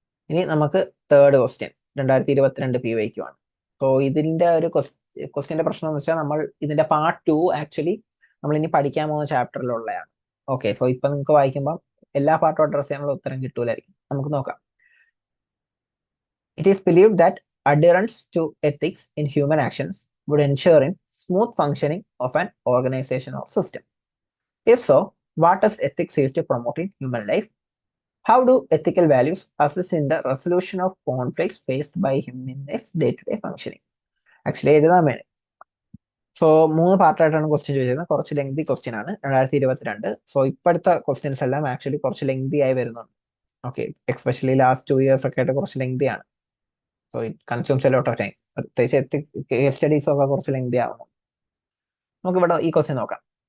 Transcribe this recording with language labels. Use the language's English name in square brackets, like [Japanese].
[Malayalam] ഇനി നമുക്ക് third question 2022 PYQ ആണ്. സോ ഇതിന്റെ ഒരു ക്വസ്റ്റ്യന്റെ പ്രശ്നം എന്ന് വെച്ചാൽ നമ്മൾ ഇതിന്റെ പാർട്ട് 2 ആക്ച്വലി നമ്മൾ ഇനി പഠിക്കാൻ പോകുന്ന ചാപ്റ്ററിലുള്ളതാണ്. ഓക്കെ, സോ ഇപ്പൊ നിങ്ങൾക്ക് വായിക്കുമ്പോൾ എല്ലാ പാർട്ടും അഡ്രസ് ചെയ്യാനുള്ള ഉത്തരം കിട്ടൂലായിരിക്കും. നമുക്ക് നോക്കാം. [English] It is believed that adherence to ethics in human actions would ensure in smooth functioning of an organization or system. If so, what does ethics use to promote in human life? How do ethical values assist in the resolution of conflicts faced by him in his day-to-day functioning? [Malayalam] Actually എഴുതാൻ വേണ്ടി. So 3 പാർട്ടായിട്ടാണ് question ചോദിച്ചിരുന്നത്. കുറച്ച് lengthy question ആണ് 2022. So ഇപ്പോഴത്തെ questions എല്ലാം actually കുറച്ച് lengthy ആയി വരുന്നുണ്ട്. Okay, especially last 2 years ഒക്കെ ആയിട്ട് കുറച്ച് ലെങ്തി ആണ്. So it consumes a lot of time. പ്രത്യേകിച്ച് കേസ് സ്റ്റഡീസ് ഒക്കെ കുറച്ച് ലെങ്തി ആവുന്നു. നമുക്ക് ഇവിടെ ഈ ക്വസ്റ്റ്യൻ നോക്കാം.